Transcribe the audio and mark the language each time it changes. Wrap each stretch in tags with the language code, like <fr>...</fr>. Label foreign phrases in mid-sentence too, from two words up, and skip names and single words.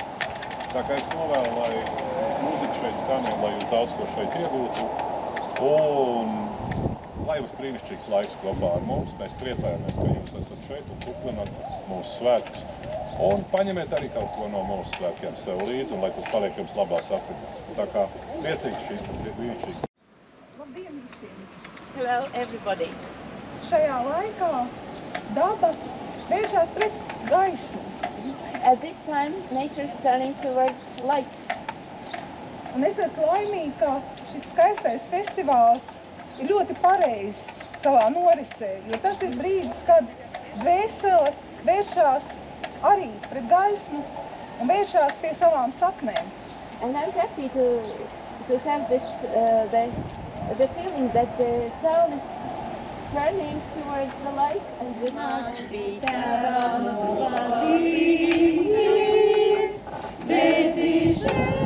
<lv>Tā kā es novēlu, lai mūzika šeit skanē, lai jūs daudz ko šeit iegūtu, un lai jums brīnišķīgs laiks kopā ar mums. Mēs priecājamies, ka jūs esat šeit un kuklinat mūsu svētkus. Un paņemiet arī kaut ko no mūsu svētkiem sev līdzi, un lai tas paliek jums labās atmiņās. Tā kā priecīgs šīs brīnišķīgas. Labdien visiem!</lv> <en>Hello everybody!</en> <lv>Šajā laikā daba vēršās pret gaismu.</lv> <en>At this time, nature is turning towards light.</en> <lv>Un es esmu laimīga, ka šis skaistais festivāls ir ļoti pareizs savā norisē, jo tas ir brīdis, kad dvēsele vēršās arī pret gaismu un vēršās pie savām saknēm.</lv> <en>And I'm happy to have this the feeling that the soul is turning towards the light and the must be down.</en>